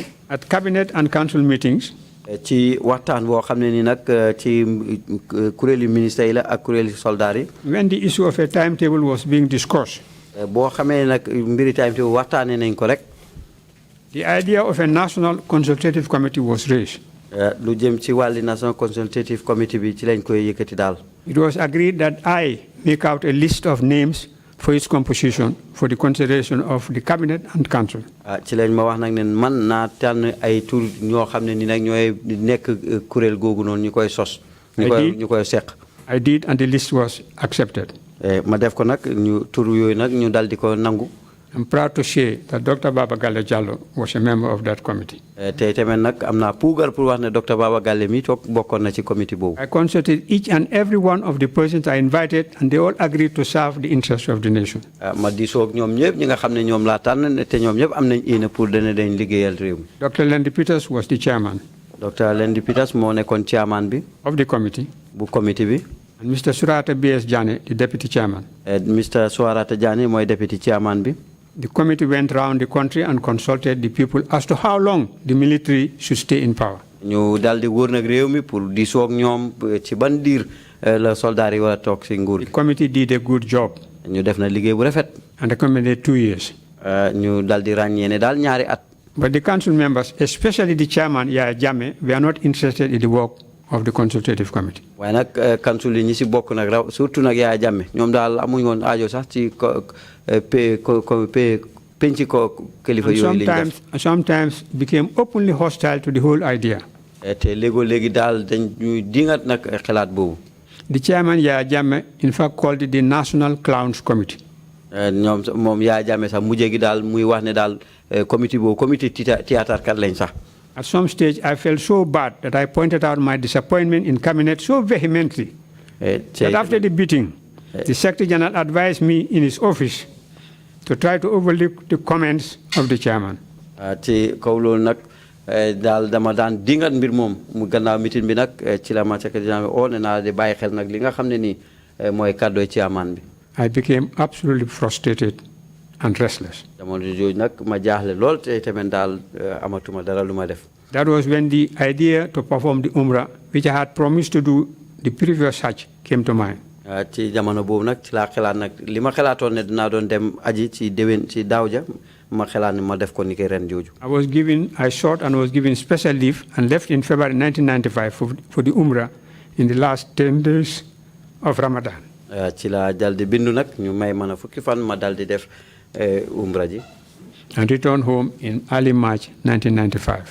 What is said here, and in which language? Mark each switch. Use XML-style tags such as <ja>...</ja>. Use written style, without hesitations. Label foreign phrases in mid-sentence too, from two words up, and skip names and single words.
<en>At cabinet and council meetings, when the issue of a timetable was being discussed, the idea of a National Consultative Committee was raised. National Consultative Committee It was agreed that I make out a list of names for its composition for the consideration of the cabinet and council.</en> <wo>ci lañ ma wax nag ne man naa tànn ay tur ñoo xam ne ni nag ñooy nekk kuréel googu noonu ñu koy sos. ñu koy seq.</wo> <en>I did, and the list was accepted.</en> <wo>ma def ko nag ñu tur yooyu nag ñu dal di ko nangu.</wo> <en>I'm proud to say that Dr. Baba Galle Jallow was a member of that committee.</en> <wo>tey tamit nag am naa puugar pour wax ne Dr. Baba Galle mi toog bokkoon na ci committee boobu.</wo> <en>I consulted each and every one of the persons I invited, and they all agreed to serve the interests of the nation.</en> <wo>ma diisoo ak ñoom ñëpp ñi nga xam ne ñoom laa tànn te ñoom ñëpp am nañ yéene pour dañ liggéeyal réew mi.</wo> <en>Dr. Lendi Peters was the chairman.</en> <wo>Dr. Lendi Peters moo nekkoon chairman bi.</wo> <en>Of the committee.</en> <wo>bu committee bi.</wo> <en>And Mr. Surata B.S. Jane, the deputy chairman. Mr. Surata Jane mooy deputy chairman bi. The committee went around the country and consulted the people as to how long the military should stay in power.</en> <wo>ñu dal di wër nag réew mi pour diisoo ak ñoom ci ban diir la soldat yi war a toog si nguur gi.</wo> <en>The committee did a good job.</en> <wo>ñu def na liggéey bu rafet.</wo> <en>And recommended 2 years.</en> <wo>ñu dal di ràññee ne daal ñaari at.</wo> <en>But the council members, especially the chairman, Yaya Jammeh, were not interested in the work of the consultative committee.</en> <wo>waaye nag council yi ñi si bokk nag raw surtout nag Yaya Jammeh ñoom daal amuñ woon aajo sax ci penc ko kilifa yooyu lañ def.</wo> <en>Sometimes became openly hostile to the whole idea.</en> <wo>te léegi daal dañ ñuy dingat nag xalaat boobu.</wo> <en>The chairman, Yaya Jammeh, in fact called it the National Clowns Committee.</en> <wo>ñoom moom Yaya Jammeh sax mujjee gi daal muy wax ne daal committee boobu committee théâtre kat lañ sax.</wo> <en>At some stage, I felt so bad that I pointed out my disappointment in cabinet so vehemently that after the beating, the Secretary General advised me in his office to try to overlook the comments of the chairman.</en> <wo>ci kaw loolu nag daal dama daan dingat mbir moom mu gannaaw meeting bi nag ci la ma</wo> <en>Secretary General</en> <wo>oo ne naa di bàyyi xel nag li nga xam ne nii mooy kàddooy chairman bi.</wo> <en>I became absolutely frustrated and restless.</en> <wo>jamono jooju nag ma jaaxle lool te tamit daal amatuma dara lu ma def.</wo> <en>That was when the idea to perform the Umrah, which I had promised to do the previous Hajj, came to mind.</en> <wo>ci jamono boobu nag ci laa xalaat nag li ma xalaatoon ne dinaa doon dem aji ci déwén ci daaw ja ma xalaat ne ma def ko ni ki ren jooju.</wo> <en>I sought and was given special leave and left in February 1995 for the Umrah in the last 10 days of Ramadan.</en> <wo>ci la dal di bindu nag ñu may mën a fukki fan ma dal di def Umrah ji.</wo> <en>And returned home in early March 1995.</en>